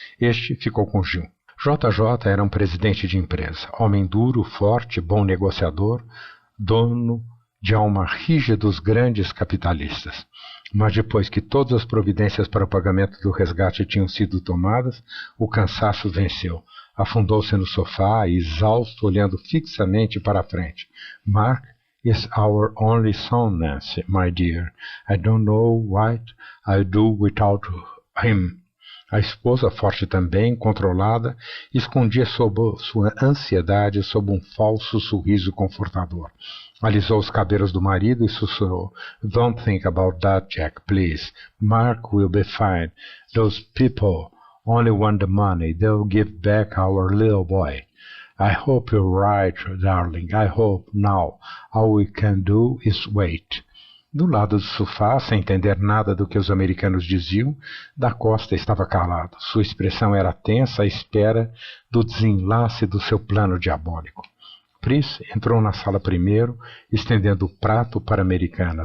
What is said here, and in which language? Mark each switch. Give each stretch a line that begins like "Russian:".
Portuguese: Este ficou com Gil. JJ era um presidente de empresa, homem duro, forte, bom negociador, dono de alma rígida dos grandes capitalistas. Mas depois que todas as providências para o pagamento do resgate tinham sido tomadas, o cansaço venceu. Afundou-se no sofá, exausto, olhando fixamente para a frente.
English: Mark is our only son, Nancy, my dear. I don't know what I'll do without him.
Portuguese: A esposa, forte também, controlada, escondia sua ansiedade sob um falso sorriso confortador. Alisou os cabelos do marido e sussurrou.
English: Don't think about that, Jack, please. Mark will be fine. Those people only want the money. They'll give back our little boy. I hope you're right, darling. I hope now. All we can do is wait.
Portuguese: Do lado do sofá, sem entender nada do que os americanos diziam, Da Costa estava calado. Sua expressão era tensa à espera do desenlace do seu plano diabólico. Pris entrou na sala primeiro, estendendo o prato para a americana.